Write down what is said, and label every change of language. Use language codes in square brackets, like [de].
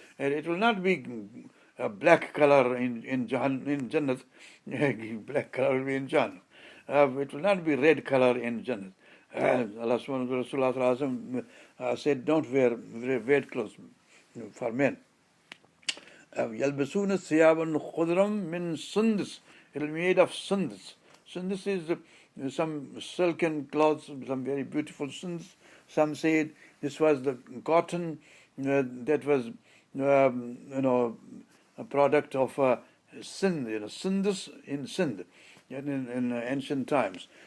[en] And it will not be a black color in Jannat. Black color will be in Jannah. It will not be red color in Jannah. Allah subhanahu wa ta'ala, Rasulullah said, don't wear red clothes for men. [ar] يلبسون ثيابا خضرا من سندس. [en] It will be made of sundus. Sundus is some silken cloths, some very beautiful sundus. Some said this was the cotton that was, a product of Sind, Sindus in Sind, in ancient times.